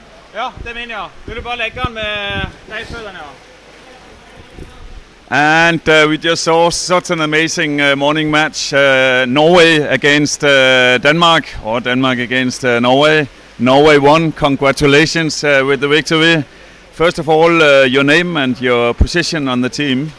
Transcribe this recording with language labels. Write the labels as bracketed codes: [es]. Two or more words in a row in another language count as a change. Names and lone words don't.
[da] Ja, det er min, ja. Vil du bare lægge den med dejfødderne, ja? [en] And we just saw such an amazing morning match. Norway against Denmark, or Denmark against Norway. Norway won. Congratulations with the victory. First of all, your name and your position on the team.